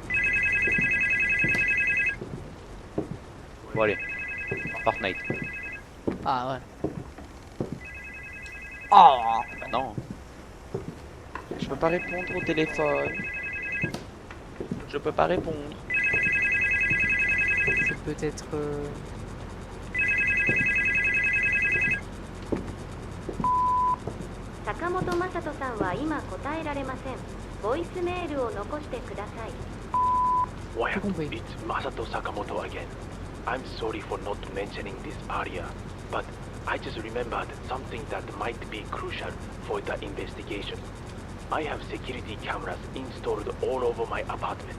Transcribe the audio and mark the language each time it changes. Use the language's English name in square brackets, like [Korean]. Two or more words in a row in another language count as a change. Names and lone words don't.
[French] Bon, allez. Fortnite. Ah ouais. Oh! Bah non. Je peux pas répondre au téléphone. Je peux pas répondre. C'est peut-être. [Japanese] 坂本雅人さんは今答えられません。ボイスメールを残してください。 [English] Why, [French] compris. [English] it's Masato Sakamoto again. I'm sorry for not mentioning this earlier, but I just remembered something that might be crucial for the investigation. I have security cameras installed all over my apartment.